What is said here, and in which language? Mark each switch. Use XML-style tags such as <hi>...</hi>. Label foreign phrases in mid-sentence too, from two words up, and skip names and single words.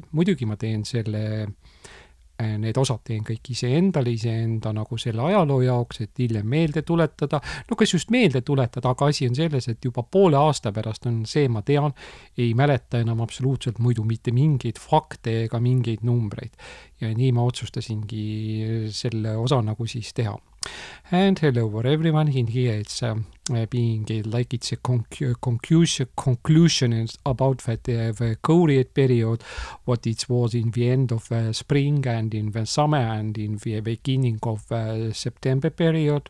<et>Muidugi ma teen need osad teen kõik iseenda nagu selle ajaloo jaoks, et hiljem meelde tuletada. No kas just meelde tuletada, aga asi on selles, et juba poole aasta pärast on see, ma tean, ei mäleta enam absoluutselt muidu mitte mingeid fakte ega mingeid numbreid. Ja nii ma otsustasingi selle osa nagu siis teha.</et> <en>And hello for everyone in here. It's being like it's a conclusion about the Korean period, what it was in the end of spring and in the summer and in the beginning of September period.</en>